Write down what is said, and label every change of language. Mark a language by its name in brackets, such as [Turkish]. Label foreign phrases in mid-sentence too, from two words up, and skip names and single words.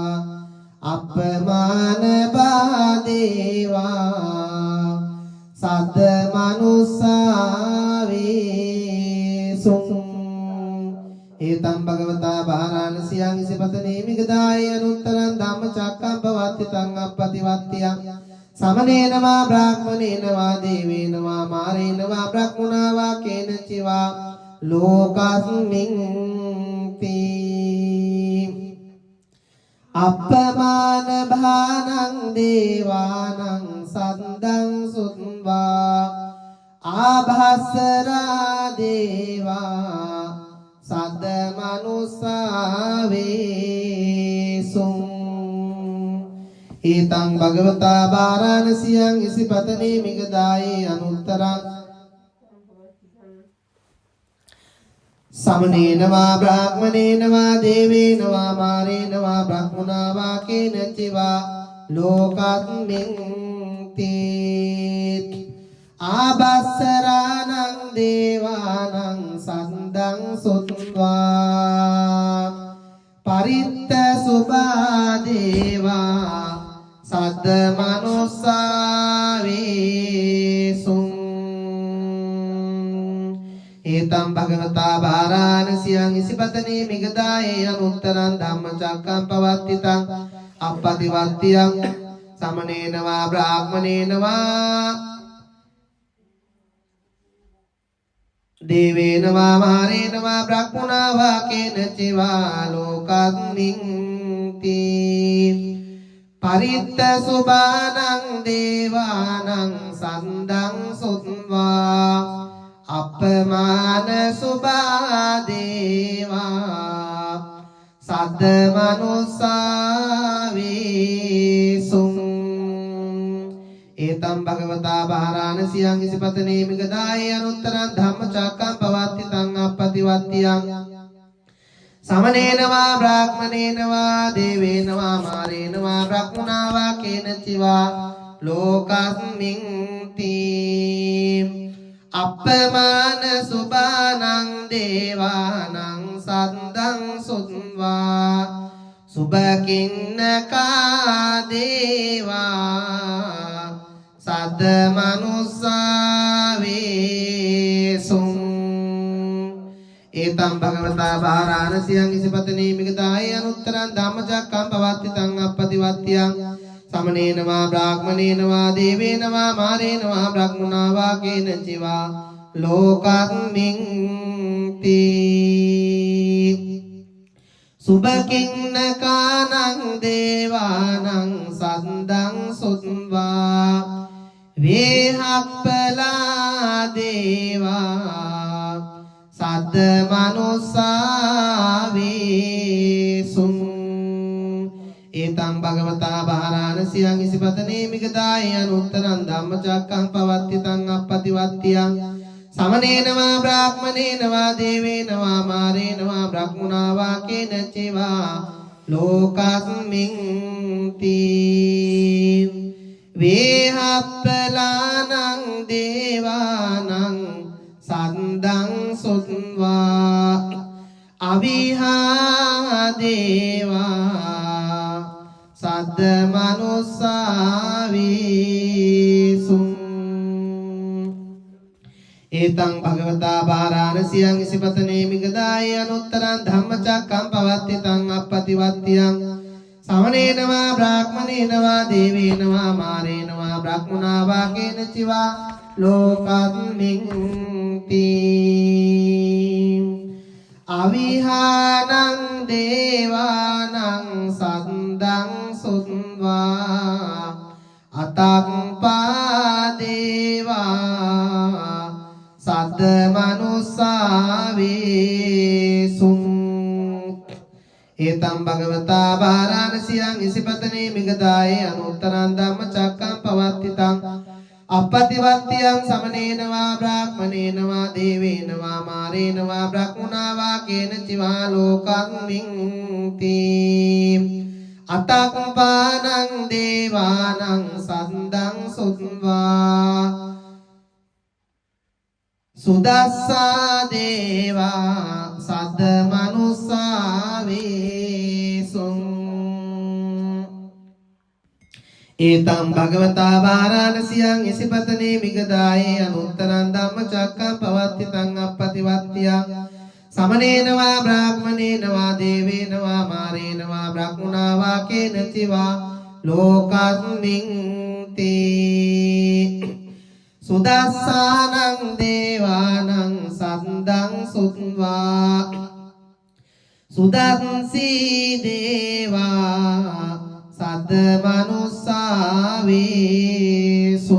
[Pali] अपमानवा देवा सद्द मनुष्या वेसुं एतं भगवता वाराणस्यां सिपतने मिगदाय अनुत्तरं धम्मचक्कं पवत्तितं अपतिवत्य समनेन वा ब्राह्मणेन वा देवेन वा मारेण वा ब्रह्मणा वा केनचित् वा लोकस्मिन् ते අප්පමාන භානං දේවානං සද්දං සුත්වා ආභස්සරා දේවා සද්ද මනුස්සා වේසුං ඊතං භගවතා වාරාණසියං ඉසිපතනේ මිගදායේ අනුත්තරං समनेन वा ब्राह्मणेन वा देवेन वा मारेण वा ब्रह्मणा वा केनचित् वा लोकस्मिन् ते ආභස්සරාණං දේවානං සද්දං සුත්වා පරිත්ත සුභා දේවා සද්ද මනුස්සා වේසුං एतं भगवता वाराणस्यां इसिपतने मिगदाये अनुत्तरं धम्मचक्कं पवत्तितं अपतिवत्त्यं समनेन वा ब्राह्मणेन वा देवेन वा मारेण वा ब्रह्मणा वा केनचित् वा लोकस्मिन् ते परित्त सुबानं देवानं सन्दं सुत्वा අප්පමාන සුභා දේවා සද්ද මනුස්සා වේසුං ඒතම් භගවතා වාරාණසියං ඉසිපතනේ මිගදායේ අනුත්තරං ධම්මචක්කං පවත්තිතං අප්පතිවත්තියං समनेन वा ब्राह्मणेन वा देवेन वा मारेण वा ब्रह्मणा वा केनचित् वा लोकस्मिन् ते අප්පමාන සුභානං දේවානං සද්දං සුත්වා සුභකින්නකා දේවා සද්ද මනුස්සා වේසුං ඒතම් භගවතා වාරාණසියං ඉසිපතනේ මිගදායේ අනුත්තරං ධම්මචක්කං පවත්තිතං අප්පතිවත්තියං समनेन वा ब्राह्मणेन वा देवेन वा मारेण वा ब्रह्मणा वा केनचित् वा लोकस्मिन् ते සුභකින්නකානං දේවානං සද්දං සුත්වා වේහප්පලා දේවා සද්ද මනුස්සා වේසුං ඒතං භගවතා වාරාණසියං ඉසිපතනේ මිගදායේ අනුත්තරං ධම්මචක්කං පවත්තිතං අප්පතිවත්තියං समनेन वा ब्राह्मणेन वा देवेन वा मारेण वा ब्रह्मणा वा केनचित् वा लोकस्मिन् ते वेहप्पलानं देवानं सन्दं सुत्वा अविहा देवा सद्द मनुस्सा वේසුං ඒතං භගවතා වාරාණසියං ඉසිපතනේ මිගදායේ අනුත්තරං ධම්මචක්කං පවත්තිතං අප්පතිවත්තියං समनेन वा ब्राह्मणेन वा देवेन वा मारेण वा ब्रह्मणा वा केनचित् वा लोकस्मिन् ते अविहानं देवानं सन्दं सुत्वा අතක්පා දේවා සද්ද මනුස්සා වේසුං ඒතම් භගවතා වාරාණසියං ඉසිපතනේ මිගදායේ අනුත්තරං ධම්මචක්කං පවත්තිතං අප්පතිවත්තියං समनेन वा ब्राह्मणेन वा देवेन वा मारेण वा ब्रह्मणा वा केनचित् वा लोकस्मिन् ते අතක්පානං දේවානං සද්දං සුත්වා සුදස්සා දේවා සද්ද මනුස්සා වේසුං ඒතම් භගවතා වාරාණසියං ඉසිපතනේ මිගදායේ අනුත්තරං ධම්මචක්කං පවත්තිතං අප්පතිවත්තියං समनेन वा ब्राह्मणेन वा देवेन वा मारेण वा ब्रह्मणा वा केनचित् वा लोकस्मिन् te Sudassanang devanang sandang sutva Sudansi deva sadmanussavesum